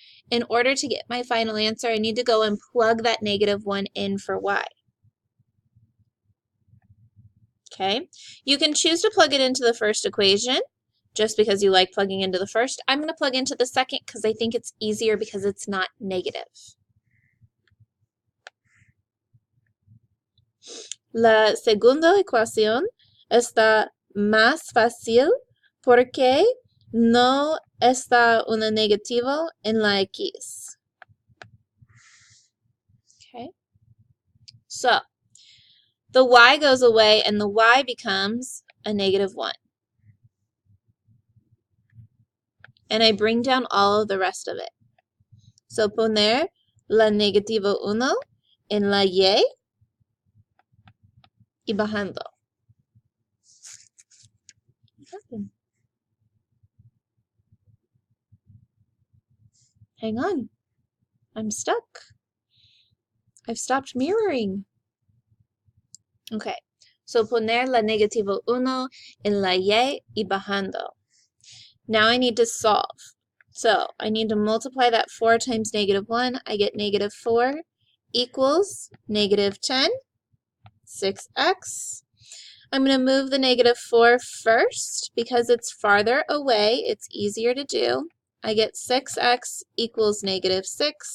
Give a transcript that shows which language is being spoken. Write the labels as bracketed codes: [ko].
[en] In order to get my final answer, I need to go and plug that negative 1 in for y. Okay? You can choose to plug it into the first equation, just because you like plugging into the first. I'm going to plug into the second because I think it's easier because it's not negative. [es] La segunda ecuación está más fácil porque no está un negativo en la X. [en] Okay. So, the y goes away and the y becomes a -1. And I bring down all of the rest of it. [es] So, poner la -1 en la y bajando. [en] What happened? Hang on. I'm stuck. I've stopped mirroring. Okay. [es] So, poner la -1 en la y bajando. [en] Now I need to solve. So I need to multiply that 4 times -1. I get -4 equals -10, 6x. I'm going to move the -4 first because it's farther away. It's easier to do. I get 6x equals -6.